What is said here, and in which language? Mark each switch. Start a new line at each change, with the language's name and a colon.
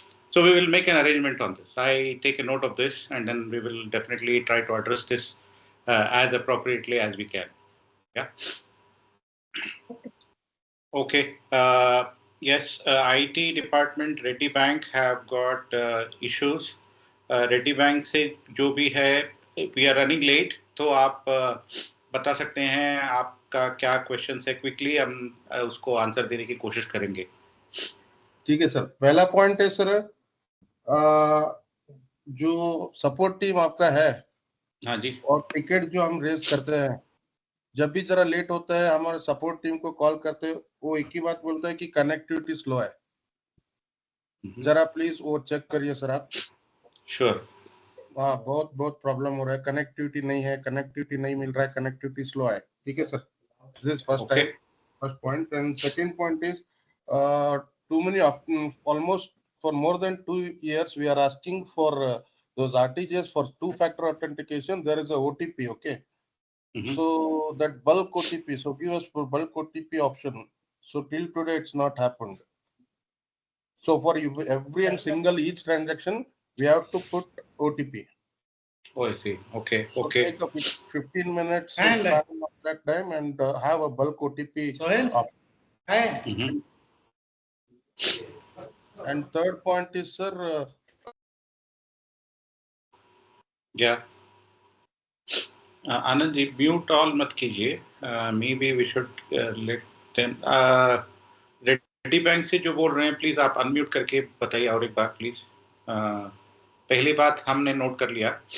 English: So we will make an arrangement on this. I take a note of this and then we will definitely try to address this as appropriately as we can. Yeah. Okay. Yes, IT department, Reddy Bank have got issues.
Hindi: Reddy Bank से जो भी है,
English: we are running late,
Hindi: तो आप बता सकते हैं आपका क्या क्वेश्चन है. क्विकली हम उसको आंसर देने की कोशिश करेंगे. ठीक है सर. पहला पॉइंट है सर, जो सपोर्ट टीम आपका है, हाँ जी, और टिकट जो हम रेज करते हैं, जब भी जरा लेट होता है हमारे सपोर्ट टीम को कॉल करते हैं, वो एक ही बात बोलता है कि कनेक्टिविटी स्लो है. जरा प्लीज वो चेक करिए सर आप.
English: Sure.
Hindi: हाँ, बहुत बहुत प्रॉब्लम हो रहा है, कनेक्टिविटी नहीं है, कनेक्टिविटी नहीं मिल रहा है, कनेक्टिविटी स्लो है. ठीक है sir,
English: This first time, first point. And second point is too many, almost for more than 2 years we are asking for those RTGS for 2-factor authentication. There is a OTP, okay. So that bulk OTP, so give us for bulk OTP option. So till today it's not happened. So for every and single each transaction we have to put OTP. Oh, I see. Okay. So Okay. take a 15 minutes of that time and have a bulk OTP option. And third point is sir, yeah. Anand ji, mute all
Hindi: मत कीजिए.
English: Maybe we should let them.
Hindi: Reddy bank से जो बोल रहे हैं, please आप unmute करके बताइए और एक बार प्लीज. पहली बात हमने नोट कर लिया.